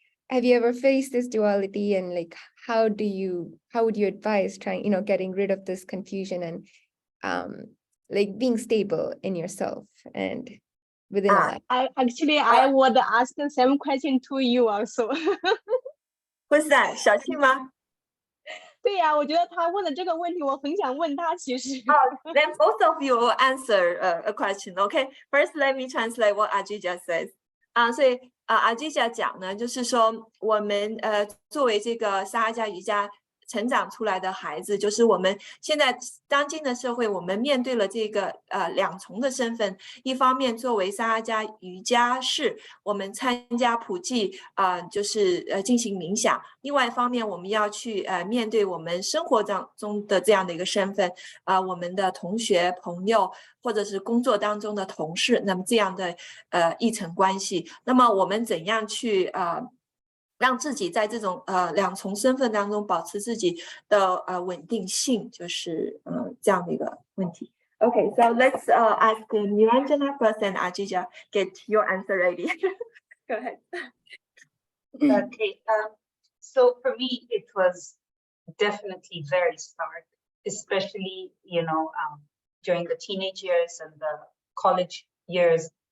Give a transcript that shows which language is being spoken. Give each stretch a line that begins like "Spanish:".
English: Have you ever faced this duality, and like how would you advise trying, getting rid of this confusion and like being stable in yourself and within a life? I would ask the same question to you also. Who's that?
Chinese: 小庆吗？对呀，我觉得他问的这个问题，我很想问他。其实。
English: Then both of you will answer a question. Okay. First, let me translate what Ajija says.
Chinese: 所以Ajija 讲呢，就是说我们作为这个沙哈加瑜伽成长出来的孩子，就是我们现在当今的社会，我们面对了这个两重的身份。一方面，作为沙哈加瑜伽士，我们参加普济就是进行冥想；另外一方面，我们要去面对我们生活当中的这样的一个身份我们的同学、朋友，或者是工作当中的同事，那么这样的一层关系。那么我们怎样去让自己在这种两重身份当中保持自己的稳定性，就是这样的一个问题。
English: Okay, so let's ask Niranjana first and Ajija get your answer ready. Go ahead. Okay, so for me it was definitely very stark, especially during the teenage years and the college years.